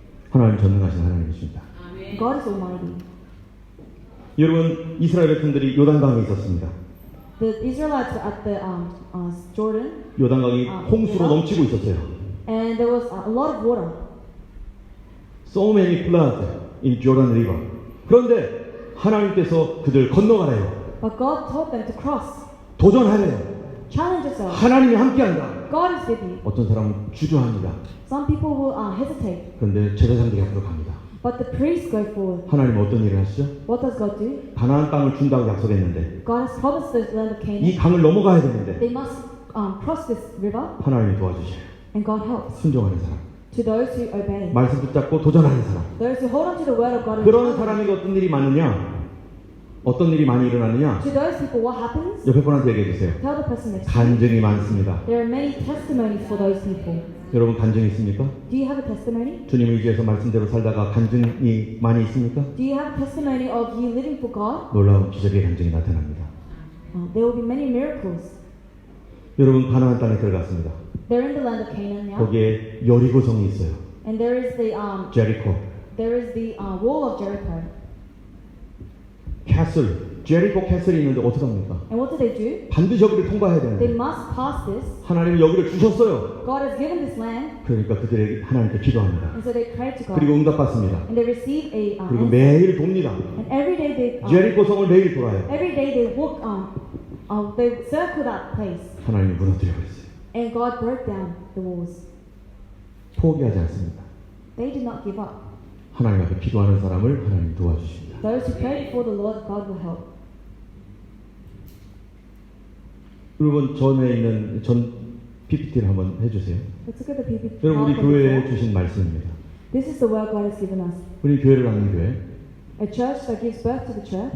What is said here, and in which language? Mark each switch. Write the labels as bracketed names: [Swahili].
[Korean] 하나님 전능하신 하나님이십니다. [English] God is almighty. [Korean] 여러분, 이스라엘 백성들이 요단강에 있었습니다. [English] The Israelites were at the Jordan, [Korean] 요단강이 홍수로 넘치고 있었어요. [English] and there was a lot of water. So many floods in Jordan River. [Korean] 그런데 하나님께서 그들 건너가래요. [English] But God told them to cross. [Korean] 도전하래요. [English] Challenge yourself. [Korean] 하나님이 함께한다. [English] God is with you. [Korean] 어떤 사람은 주저합니다. [English] Some people will hesitate, [Korean] 그런데 제사장들이 앞으로 갑니다. [English] but the priests go forward. [Korean] 하나님은 어떤 일을 하시죠? [English] What does God do? [Korean] 가나안 땅을 준다고 약속했는데 [English] God has promised the land of [Korean] 이 [English] Canaan. [Korean] 강을 넘어가야 되는데 [English] They must cross this river, [Korean] 하나님이 도와주셔요. [English] and God helps. [Korean] 순종하는 사람, [English] To those who obey, [Korean] 말씀 붙잡고 도전하는 사람. [English] those who hold on to the word of God. and [Korean] 그런 [English] challenge. [Korean] 사람에게 어떤 일이 많으냐? 어떤 일이 많이 일어나느냐? [English] To those people, what happens? [Korean] 옆에 분한테 얘기해 주세요. [English] Tell the person next to you. [Korean] 간증이 많습니다. [English] There are many testimonies for those people. [Korean] 여러분 간증이 있습니까? [English] Do you have a testimony? [Korean] 주님을 의지해서 말씀대로 살다가 간증이 많이 있습니까? [English] Do you have a testimony of you living for God? [Korean] 놀라운 기적의 간증이 나타납니다. [English] There will be many miracles. [Korean] 여러분 가나안 땅에 들어갔습니다. [English] They're in the land of Canaan now, [Korean] 거기에 여리고 성이 있어요. [English] and there is the [Korean] 제리코, [English] wall of Jericho. [Korean] 캐슬, 제리코 캐슬이 있는데 어떻게 합니까? [English] And what do they do? [Korean] 반드시 여기를 통과해야 [English] They [Korean] 되는데 [English] must pass this. [Korean] 하나님은 여기를 주셨어요. [English] God has given this land, [Korean] 그러니까 그들에게 하나님께 기도합니다. [English] and so they pray to God, [Korean] 그리고 응답받습니다. [English] and they receive a [Korean] 그리고 매일 돕니다. [English] And every day [Korean] 제리코 성을 매일 돌아요. [English] every day they walk they circle that place, [Korean] 하나님이 무너뜨려 버렸어요. [English] and God broke down the walls. [Korean] 포기하지 않습니다. [English] They did not give up. [Korean] 하나님 앞에 기도하는 사람을 하나님 도와주십니다. [English] Those who pray before the Lord, God will help. [Korean] 여러분 전에 있는 전 PPT를 한번 해주세요. [English] Let's look at the PPT. [Korean] 여러분 우리 교회에 주신 말씀입니다. [English] This is the word God has given us. [Korean] 우리 교회를 낳는 교회, [English] A church that gives birth to the church,